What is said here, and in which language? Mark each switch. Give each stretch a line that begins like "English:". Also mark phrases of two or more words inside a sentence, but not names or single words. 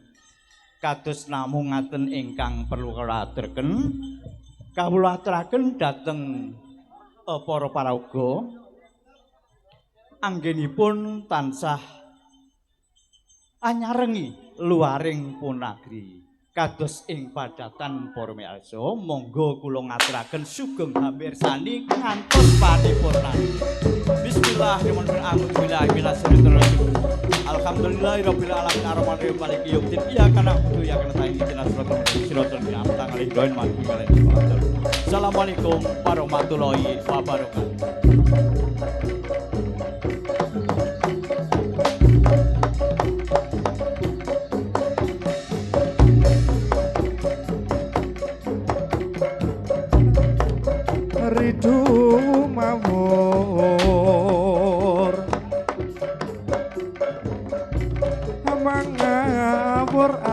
Javanese: Kados namung ngaten ingkang perlu kula aturaken, kawula aturaken dhateng para paraga anggenipun tansah anyarengi luaring punagri kados ing padatan para miyarsa monggo kula ngaturaken sugeng hamirsani ngantos paripurna.
Arabic: Bismillahirrahmanirrahim. الحمد لله رب العالمين الرحمن الرحيم مالك يوم الدين إياك نعبد وإياك نستعين اهدنا الصراط المستقيم. السلام عليكم ورحمة الله وبركاته.
Javanese: Ridu mawur mangawur